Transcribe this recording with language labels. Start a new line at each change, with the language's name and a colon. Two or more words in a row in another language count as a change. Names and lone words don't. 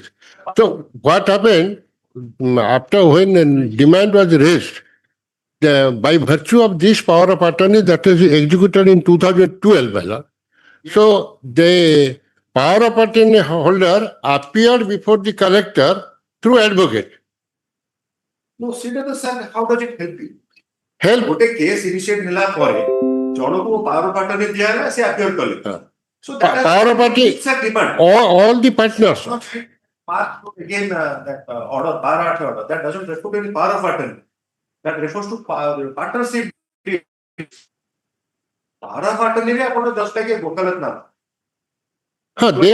English: So what happened after when demand was raised, by virtue of this power of attorney that is executed in 2012, so the power of attorney holder appeared before the collector through advocate. No, sir, how does it help you? Help.
Odia: ଗୋଟେ case initiate ହେଲା ପରେ ଜଣକୁ
English: power of attorney
Odia: ଦିଆହେଲା ସେ appear କଲେ
English: So that Power of party, it's a demand. all the partners. Again, that order, power order, that doesn't refer to any power of attorney. That refers to partnership. Power of attorney is just like a vocalat now. They